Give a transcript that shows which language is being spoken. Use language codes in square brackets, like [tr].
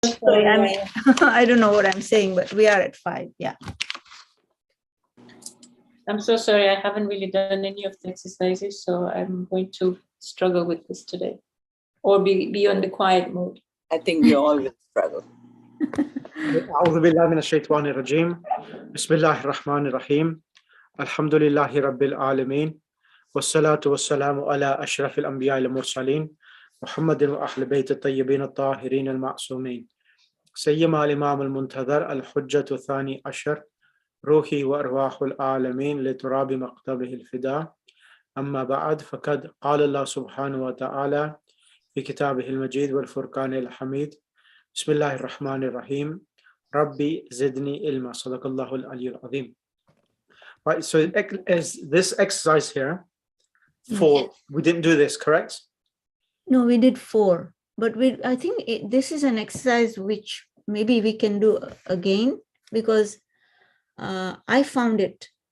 [en] sorry, I don't know what I'm saying, but we are at 5. Yeah. I'm so sorry. I haven't really done any of the exercises, so I'm going to struggle with this today, or be on the quiet mode. I think we all will struggle. [ar] أعوذ بالله من الشيطان الرجيم بسم الله الرحمن الرحيم الحمد لله رب العالمين والصلاة والسلام على أشرف الأنبياء المرسلين محمد وأهل بيت الطيبين الطاهرين المعصومين سيما الإمام المنتظر الحجة الثاني عشر روحي وأرواح العالمين لتراب مكتبه الفداء أما بعد فقد قال الله سبحانه وتعالى في كتابه المجيد والفرقان الحميد بسم الله الرحمن الرحيم ربي زدني علما صدق الله العلي العظيم. [en] Right, so is this exercise here 4? We didn't do this, correct? No, we did 4, but I think this is an exercise which maybe we can do again, because I found it